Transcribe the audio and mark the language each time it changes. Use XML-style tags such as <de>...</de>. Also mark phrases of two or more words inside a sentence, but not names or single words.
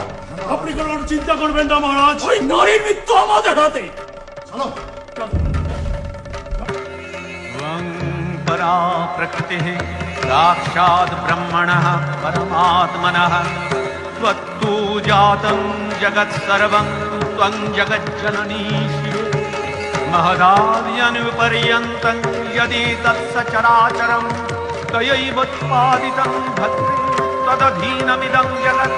<bn>আপনি কোনো চিন্তা করবেন না মহারাজ, ওই নারীর মৃত্যু আমাদের হাতে।</bn> <sa>परा प्रकृतिः साक्षात् ब्रह्मणः परमात्मनः त्वत्तु जातं जगत् सर्वं त्वं जगज्जननी शिवे महदाव्यनुपर्यन्तं यदि तत्सचराचरं त्वयैवोत्पादितं भद्रे तदधीनमिदं जगत्</sa>